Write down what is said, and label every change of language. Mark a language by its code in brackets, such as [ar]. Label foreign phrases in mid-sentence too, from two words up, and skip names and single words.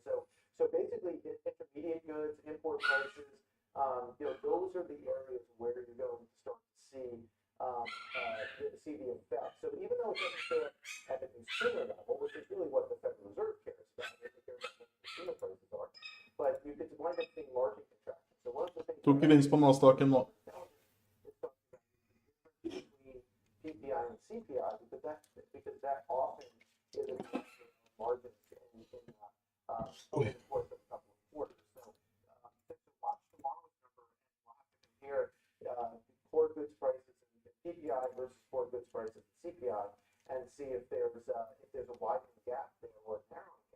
[en] So basically, intermediate goods, import prices, you know, those are the areas where you're going to start to see the effect. So even though it doesn't show up at the consumer level, which is really what the Federal Reserve cares about, they care about what consumer prices are, but you could wind up seeing margin contraction. So one of the things [no] Tok gevinst på Nasdaqen nå. [en] PPI and CPI because that often is a margin in over the course of a couple of quarters. So watch tomorrow's number and we'll have to compare core goods prices and PPI versus core goods prices and CPI and see if there's a widening gap there or a narrowing gap.